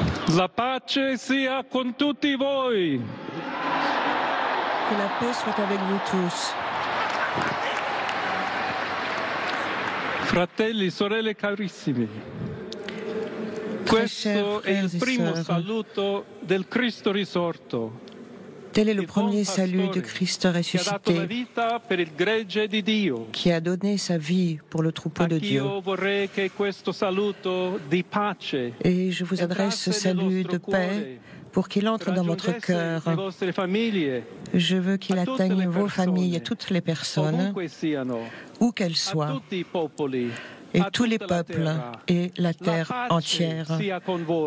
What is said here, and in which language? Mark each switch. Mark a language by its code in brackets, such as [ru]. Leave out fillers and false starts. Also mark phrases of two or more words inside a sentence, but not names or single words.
[it] La pace sia con tutti voi. [fr] Que la paix soit avec vous tous. [it] Fratelli, sorelle carissimi, [fr] Très chers [it] questo è [fr] frères [it] il [fr] et [it] primo [fr] sœurs, [it] saluto del Cristo risorto, [fr] tel est le [it] il buon [fr] premier salut de [it] pastore [fr] Christ [it] che ha dato la [fr] ressuscité, [it] vita per il gregge di Dio. [fr] qui a donné sa vie pour le troupeau de Dieu. [it] Anch'io vorrei che questo saluto di pace [fr] Et je vous adresse ce [it] entrasse nel [fr] salut [it] vostro [fr] de paix [it] cuore, [fr] pour qu'il entre dans votre [it] raggiungesse [fr] cœur. [it] le vostre famiglie, [fr] Je veux qu'il [it] a tutte [fr] atteigne [it] le [fr] vos familles et [it] persone, [fr] toutes les personnes, [it] ovunque siano, [fr] où qu'elles [it] a [fr] soient, [it] tutti i popoli, [fr] et [it] a [fr] tous les [it] tutta la [fr] peuples [it] terra. [fr] et la [it] La [fr] terre [it] pace [fr] entière. [it] sia con voi.